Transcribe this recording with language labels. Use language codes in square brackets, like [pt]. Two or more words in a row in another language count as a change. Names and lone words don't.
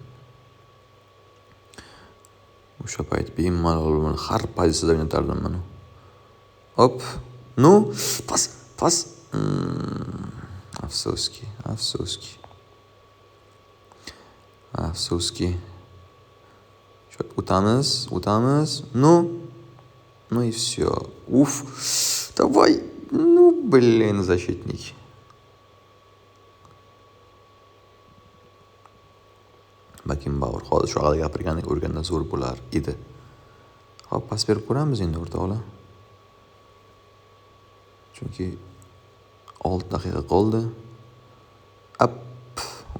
[uz] O'sha payt bemalol har pozitsiyada o'ynatardim men. Hop. Nu, pas. Afsuski. O'tamiz. [ru] Ну и все. Уф. Давай. Защитник. [uz] Beckenbauer hozir shu haqida gapirgandek o'rganda zo'r bo'lar edi. Hop, pas berib ko'ramiz endi o'rtoqlar. Chunki 6 daqiqa qoldi.